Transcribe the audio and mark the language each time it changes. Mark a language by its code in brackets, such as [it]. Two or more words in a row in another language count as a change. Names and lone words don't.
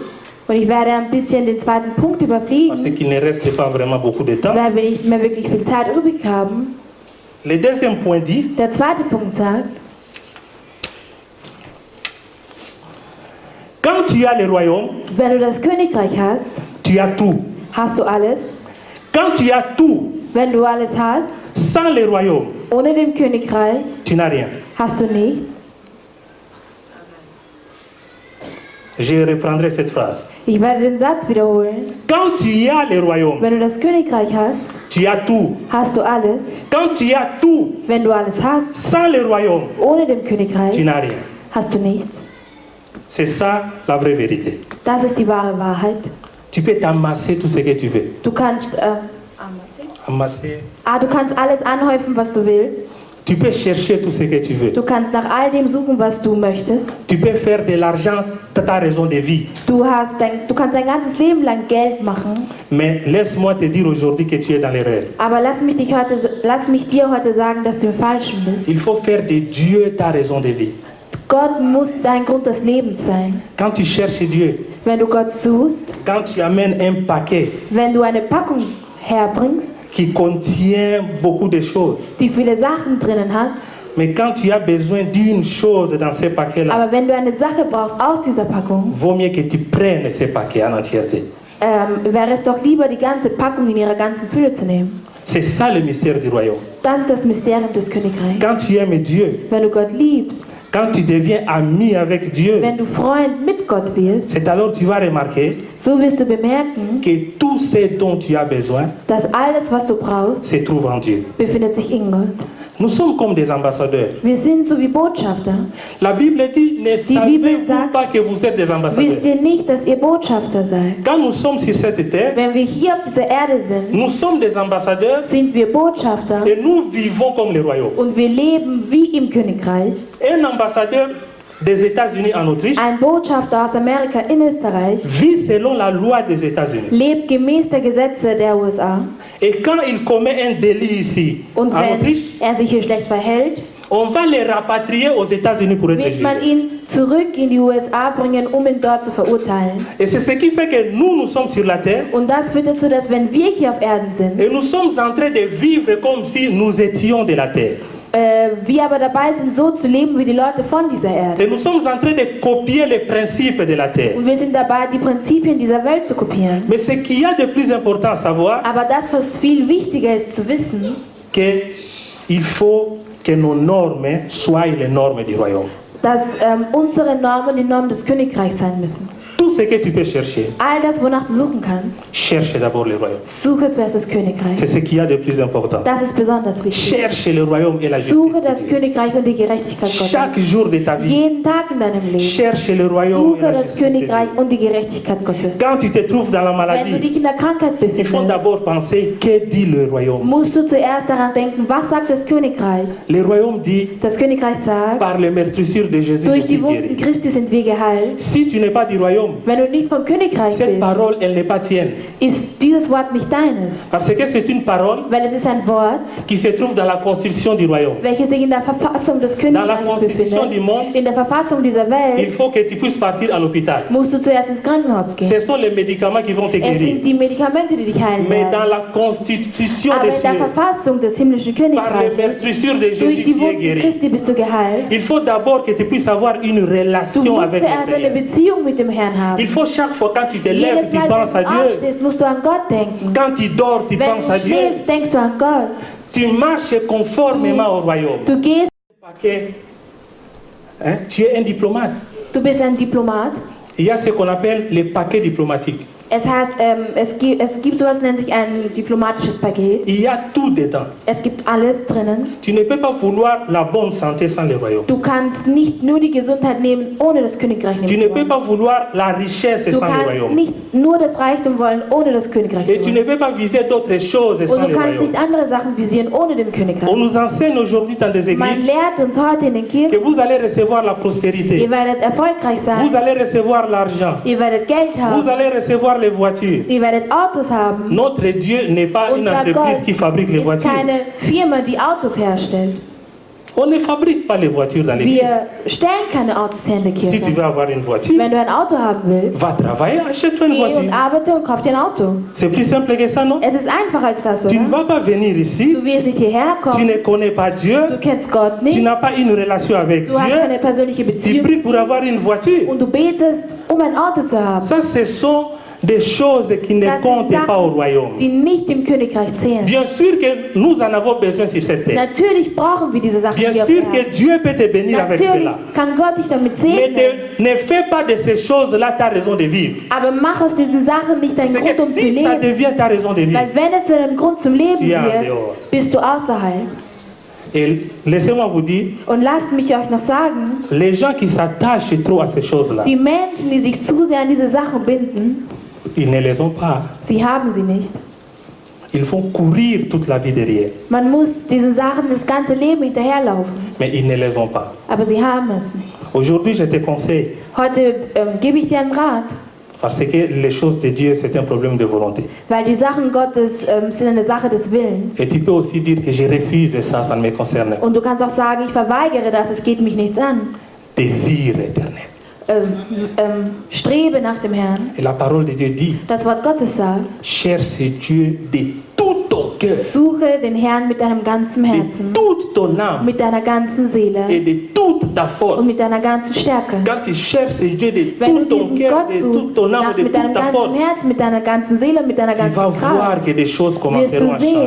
[de] Und ich werde ein bisschen den zweiten Punkt [fr] parce [de] überfliegen, [fr] qu'il ne reste pas vraiment beaucoup de temps. [de] weil wir nicht mehr wirklich viel Zeit übrig haben. [fr] Le deuxième point dit, [de] Der zweite Punkt sagt, [fr] quand tu as le royaume, [de] wenn du das Königreich hast, [fr] tu as tout. [de] hast du alles. [fr] Quand tu as tout, [de] Wenn du alles hast, [fr] sans le royaume, [de] ohne dem Königreich [fr] tu n'as rien. [de] hast du nichts. [fr] Je reprendrai cette phrase. [de] Ich werde den Satz wiederholen. [fr] Quand tu as le royaume, [de] Wenn du das Königreich hast, [fr] tu as tout. [de] hast du alles. [fr] Quand tu as tout, [de] Wenn du alles hast, [fr] sans le royaume, [de] ohne dem [fr] tu [de] Königreich [fr] n'as rien. [de] hast du nichts. [fr] C'est ça la vraie vérité. [de] Das ist die wahre Wahrheit. [fr] Tu peux t'amasser tout ce que tu veux. [de] Du kannst, [fr] Amasser. [de] du kannst alles anhäufen, was du willst. [fr] Tu peux chercher tout ce que tu veux. [de] Du kannst nach all dem suchen, was du möchtest. [fr] Tu peux faire de l'argent ta raison de vie. [de] Du kannst dein ganzes Leben lang Geld machen. [fr] Mais laisse-moi te dire aujourd'hui que tu es dans l'erreur. [de] Aber lass mich dir heute sagen, dass du im Falschen bist. [fr] Il faut faire de Dieu ta raison de vie. [de] Gott muss dein Grund des Lebens sein. [fr] Quand tu cherches Dieu, [de] Wenn du Gott suchst, [fr] quand tu amènes un paquet [de] wenn du eine Packung herbringst, [fr] qui contient beaucoup de choses, [de] die viele Sachen drinnen hat, [fr] mais quand tu as besoin d'une chose dans ces paquets-là, [de] aber wenn du eine Sache brauchst aus dieser Packung, [fr] vaut mieux que tu prennes ces paquets en entièreté. [de] wäre es doch lieber, die ganze Packung in ihrer ganzen Fülle zu nehmen. [fr] C'est ça le mystère du royaume. [de] Das ist das Mysterium des Königreichs. [fr] Quand tu aimes Dieu, [de] Wenn du Gott liebst, [fr] quand tu deviens ami avec Dieu, [de] wenn du Freund mit Gott wirst, [fr] c'est alors tu vas remarquer [de] so wirst du bemerken, [fr] que tout ce dont tu as besoin [de] dass alles, was du brauchst, [fr] se trouve en Dieu. [de] befindet sich in Gott. [fr] Nous sommes comme des ambassadeurs. [de] Wir sind so wie Botschafter. [fr] La Bible dit, ne savez-vous [de] sagt, [fr] pas que vous êtes des ambassadeurs? [de] Wisst ihr nicht, dass ihr Botschafter seid? [fr] Quand nous sommes sur cette terre, [de] Wenn wir hier auf dieser Erde sind, [fr] nous sommes des ambassadeurs [de] sind wir Botschafter [fr] et nous vivons comme le royaume. [de] und wir leben wie im Königreich. [fr] Un ambassadeur des États-Unis en Autriche [de] Ein Botschafter aus Amerika in Österreich [fr] vit selon la loi des États-Unis. [de] lebt gemäß der Gesetze der USA. [fr] Et quand il commet un délit ici, [de] Und [fr] en [de] wenn [fr] Autriche, [de] er sich hier schlecht verhält, [fr] on va le rapatrier aux États-Unis pour être [de] wird man [fr] jugé. [de] ihn zurück in die USA bringen, um ihn dort zu verurteilen. [fr] Et c'est ce qui fait que nous sommes sur la terre [de] Und das führt dazu, dass wenn wir hier auf Erden sind, [fr] et nous sommes en train de vivre comme si nous étions de la terre. [de] wir aber dabei sind, so zu leben wie die Leute von dieser Erde. [fr] Et nous sommes en train de copier les principes de la terre. [de] Und wir sind dabei, die Prinzipien dieser Welt zu kopieren. [fr] Mais ce qu'il y a de plus important à savoir, [de] Aber das, was viel wichtiger ist zu wissen, [fr] que il faut que nos normes soient les normes du royaume. [de] dass unsere Normen die Normen des Königreichs sein müssen. [fr] Tout ce que tu peux chercher, [de] All das, wonach du suchen kannst, [fr] cherche d'abord le royaume. [de] suche zuerst das Königreich. [fr] C'est ce qu'il y a de plus important. [de] Das ist besonders wichtig. [fr] Cherche le royaume et la [de] Suche [fr] justice. [de] das [fr] de Dieu. [de] Königreich und die Gerechtigkeit [fr] Chaque [de] Gottes. [fr] jour de ta vie, [de] Jeden Tag in deinem Leben. [fr] cherche le royaume et [de] Suche [fr] la [de] das [fr] justice. de [de] Königreich [fr] Dieu. [de] und die Gerechtigkeit Gottes. [fr] Quand tu te trouves dans la [de] Wenn du [fr] maladie, [de] dich in der Krankheit [fr] il faut [de] befindest, [fr] d'abord penser que dit le royaume. [de] musst du zuerst daran denken, was sagt das Königreich? [fr] Le royaume dit, [de] Das Königreich sagt, [fr] par les meurtrissures de Jésus, je [de] durch [fr] suis [de] die Wunden [fr] guéri. [de] Christi sind wir geheilt. [fr] Si tu n'es pas du royaume, [de] Wenn du nicht vom Königreich [fr] cette [de] bist, [fr] parole, elle n'est pas tienne. [de] ist dieses Wort nicht deines. [fr] Parce que c'est une parole [de] Weil es ist ein Wort, [fr] qui se trouve dans la constitution du royaume. [de] welches sich in der Verfassung des [fr] Dans la [de] Königreichs [fr] constitution du [de] befindet. [fr] monde, [de] In der Verfassung dieser [fr] il [de] Welt [fr] faut que tu puisses partir à l'hôpital. [de] musst du zuerst ins Krankenhaus gehen. [fr] Ce sont les médicaments qui vont te [de] Es [fr] guérir. [de] sind die Medikamente, die dich heilen [fr] Mais dans [de] werden. [fr] la constitution [de] Aber [fr] des [de] in der [fr] cieux, [de] Verfassung des himmlischen [fr] par les [de] Königreiches, [fr] meurtrissures de [de] durch [fr] Jésus, [de] die [fr] tu es [de] Wunden [fr] guéri. [de] Christi bist du geheilt. [fr] Il faut d'abord que tu puisses avoir une [de] Du [fr] relation [de] musst [fr] avec le [de] zuerst eine [fr] Seigneur. [de] Beziehung mit dem Herrn haben. [fr] Il faut chaque fois quand tu te lèves, [de] Jedes [fr] tu [de] Mal, [fr] penses à [de] wenn du [fr] Dieu. [de] aufstehst, musst du an Gott denken. [fr] Quand tu dors, tu [de] Wenn [fr] penses à [de] du [fr] Dieu. [de] schläfst, denkst du an Gott. [fr] Tu marches conformément au royaume. [de] Du gehst, [fr] Parce que, hein, tu es un diplomate. [de] du bist ein Diplomat. [fr] Il y a ce qu'on appelle les paquets diplomatiques. [de] Es heißt, es gibt sowas, nennt sich ein diplomatisches Paket. [fr] Il y a tout dedans. [de] Es gibt alles drinnen. [fr] Tu ne peux pas vouloir la bonne santé sans le royaume. [de] Du kannst nicht nur die Gesundheit nehmen, ohne das Königreich [fr] Tu [de] nehmen [fr] ne [de] zu [fr] peux [de] wollen. [fr] pas vouloir la richesse [de] Du [fr] sans le [de] kannst [fr] royaume. [de] nicht nur das Reichtum wollen, ohne das Königreich [fr] Et [de] zu [fr] tu [de] wollen. [fr] ne peux pas viser d'autres choses sans [de] Und du [fr] le [de] kannst [fr] royaume. [de] nicht andere Sachen visieren, ohne dem Königreich. [fr] On nous enseigne aujourd'hui dans des [de] Man [fr] églises [de] lehrt uns heute in den [fr] que [de] Kirchen, [fr] vous allez recevoir la prospérité. [de] ihr werdet erfolgreich [fr] Vous [de] sein, [fr] allez recevoir l'argent. [de] ihr werdet Geld [fr] Vous [de] haben, [fr] allez recevoir les voitures. [de] ihr werdet Autos haben. [fr] Notre Dieu n'est pas une [de] Unser [fr] entreprise qui [de] Gott [fr] fabrique les [de] ist [fr] voitures. [de] keine Firma, die Autos herstellt. [fr] On ne fabrique pas les voitures dans l'église. [de] Wir stellen keine Autos her in der [fr] Si tu [de] Kirche. [fr] veux avoir une voiture, [de] Wenn du ein Auto haben willst, [fr] va travailler, achète-toi une [de] geh und [fr] voiture. [de] arbeite und kauf dir ein Auto. [fr] C'est plus simple que ça, non? [de] Es ist einfacher als das, [fr] Tu ne [de] oder? [fr] vas pas venir ici, [de] Du wirst nicht hierher [fr] tu [de] kommen, [fr] ne connais pas Dieu, [de] du kennst Gott [fr] tu [de] nicht, [fr] n'as pas une relation avec [de] du hast [fr] Dieu, [de] keine persönliche [fr] tu [de] Beziehung [fr] pries pour avoir une voiture. [de] und du betest, um ein Auto zu haben. [fr] Ça, ce sont des choses qui ne [de] Das sind [fr] comptent pas au [de] Sachen, [fr] royaume. [de] die nicht dem Königreich zählen. [fr] Bien sûr que nous en avons besoin sur cette terre. [de] Natürlich brauchen wir diese Sachen [fr] Bien [de] hier auf [fr] sûr [de] der [fr] que [de] Erde. [fr] Dieu peut te bénir avec [de] Natürlich [fr] cela. [de] kann Gott dich damit [fr] Mais [de] segnen, [fr] ne fais pas de ces choses-là ta raison de vivre. [de] aber mach aus diesen Sachen nicht deinen [fr] C'est [de] Grund, [fr] que [de] um zu [fr] si ça [de] leben. [fr] devient ta raison de vivre, [de] Weil wenn es zu deinem Grund zum Leben [fr] Tu es en [de] wird, [fr] dehors. [de] bist du außerhalb. [fr] et laissez-moi vous dire, [de] Und lasst mich euch noch sagen, [fr] les gens qui s'attachent trop à ces choses-là, [de] die Menschen, die sich zu sehr an diese Sache binden, [fr] Ils ne les ont pas. [de] Sie haben sie nicht. [fr] Ils vont courir toute la vie derrière, [de] Man muss diesen Sachen das ganze Leben hinterherlaufen, [fr] mais ils ne les ont pas. [de] aber sie haben es nicht. [fr] Aujourd'hui, je te conseille, [de] Heute gebe ich dir einen Rat, [fr] parce que les choses de Dieu, c'est un problème de volonté. [de] weil die Sachen Gottes sind eine Sache des Willens. [fr] Et tu peux aussi dire que je refuse ça, ça ne me concerne pas. [de] Und du kannst auch sagen, ich verweigere das, es geht mich nichts an. [fr] Désir éternel. [de] Strebe nach dem Herrn. [fr] Et la parole de Dieu dit, [de] Das Wort Gottes sagt, [fr] cherche Dieu de tout ton cœur, [de] suche den Herrn mit deinem ganzen [fr] de [de] Herzen, [fr] toute ton âme [de] mit deiner ganzen [fr] et [de] Seele [fr] de toute ta [de] und [fr] force. [de] mit deiner ganzen Stärke. [fr] Quand tu cherches Dieu de [de] Wenn [fr] tout [de] du [fr] ton [de] diesen [fr] cœur, [de] Gott [fr] de toute [de] suchst, [fr] ton âme, de [de] mit deinem [fr] toute ta [de] ganzen [fr] force, [de] Herzen, mit deiner ganzen Seele, mit deiner [fr] tu vas [de] ganzen Kraft, [fr] voir que des choses [de] wirst [fr] commenceront [de] du [fr] à changer